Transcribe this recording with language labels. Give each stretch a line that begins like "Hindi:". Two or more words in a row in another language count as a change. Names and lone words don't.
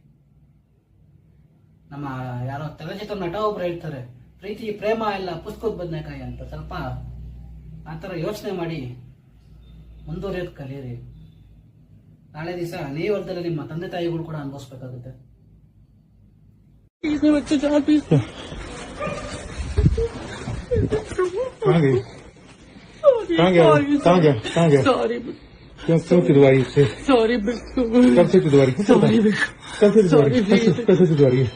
Kannada: ನಮ್ಮ ಯಾರೋ ಚಲನಚಿತ್ರ ನಟ ಒಬ್ರು ಹೇಳ್ತಾರೆ, ಪ್ರೀತಿ ಪ್ರೇಮ ಎಲ್ಲ ಪುಸ್ತಕದ ಬದನೆಕಾಯಿ ಅಂತ. ಸ್ವಲ್ಪ ಆತರ ಯೋಚನೆ ಮಾಡಿ ಮುಂದುವರಿಯೋದು ಕಲೀರಿ. ನಾಳೆ ದಿವಸ ನೀವಲ್ದಲ್ಲೇ ನಿಮ್ಮ ತಂದೆ ತಾಯಿಗಳು ಕೂಡ ಅನುಭವಿಸ್ಬೇಕಾಗುತ್ತೆ.
Hindi: क्यों तिदवारी से? सॉरी बिट्टू, कब से तिदवारी? सॉरी बिट्टू, कब से तिदवारी? कैसे तिदवारी है?